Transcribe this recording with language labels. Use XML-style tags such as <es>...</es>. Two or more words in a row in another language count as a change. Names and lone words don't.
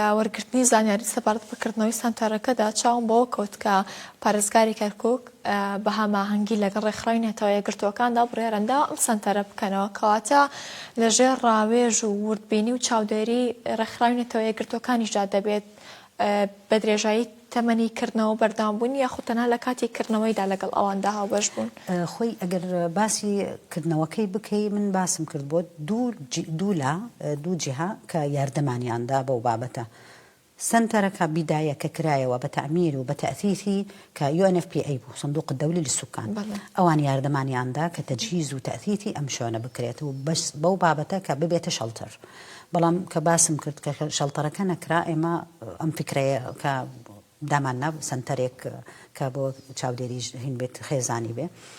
<ckb>وەرگرتنی زانیاری سەبارەت بکردنەوەی سەنتەرەکەدا چاوم بەوە کەوت کە پارێزگاری کەرکووک بە هەماهەنگی لەگەڵ ڕێکخراوی نێتەوە یەکگرتووەکاندا بڕێرەندا ئەم سەنتەرە بکەنەوە کەواتە لەژێر ڕاوێژ و وردبینی و چاودێری ڕێکخراوی نێتەوە یەکگرتووەکانیشدا دەبێت بە درێژایی تەمەنی کردنەوە بەردەوامبوون یاخود تەنها لە کاتی کردنەوەیدا لەگەڵ ئەواندا هاوبەش بوون خۆی ئەگەر باسی کردنەوەکەی بکەی من باسم کرد بۆ دوو جیها کە یاردەمانیاندا بەو بابەتە سنتەرەکە بیدایە کە کرایەوە بە تەعمیر و بە تەئثیثی کە UNFPA بوو</ckb> <ar>صندوق الدولي للسكان</ar> <ckb>ئەوان یاردەمانیاندا کە تەجهیز و تەئثیثی ئەم شوێنە بکرێت و بەس بەو بابەتە کە ببێتە شەڵتەر بەڵام کە باسم کرد کە شەڵتەرەکە نەکرا ئێمە ئەم فکرەیە کە داماننا سنتەرێک کە بۆ چاودێری هین بێت خێزانی بێ</ckb>